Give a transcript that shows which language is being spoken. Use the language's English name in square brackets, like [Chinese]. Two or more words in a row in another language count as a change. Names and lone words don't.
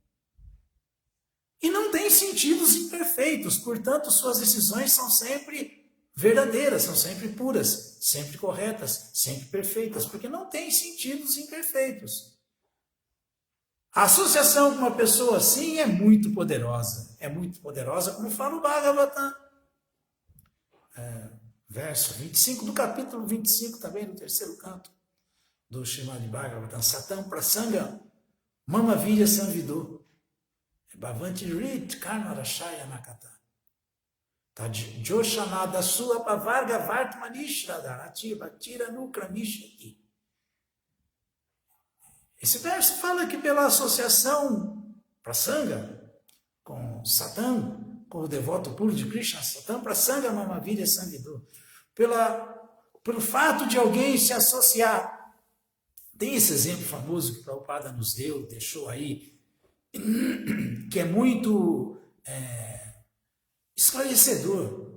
[Portuguese] E não tem sentidos imperfeitos, portanto, suas decisões são sempre verdadeiras, são sempre puras, sempre corretas, sempre perfeitas, porque não tem sentidos imperfeitos. A associação com uma pessoa assim é muito poderosa, como fala o Bhagavatam. Verso 25 do capítulo 25, também no terceiro canto do Srimad Bhagavatam. [Sanskrit] सतां प्रसङ्ग मम वीर्य संविदो भवन्ति हृत् कर्ण रसायनाः कथा जोषणाद आशु अपवर्ग वर्त्मनि श्रद्धा रतिर् अनुक्रमिष्यति. [Portuguese] Esse verso fala que pela associação Prasanga com Satã, com o devoto puro de Krishna, [Sanskrit] सतां प्रसङ्ग मम वीर्य संविदो, [Portuguese] pelo fato de alguém se associar. Tem esse exemplo famoso que Prabhupada nos deu, deixou aí, que é muito esclarecedor.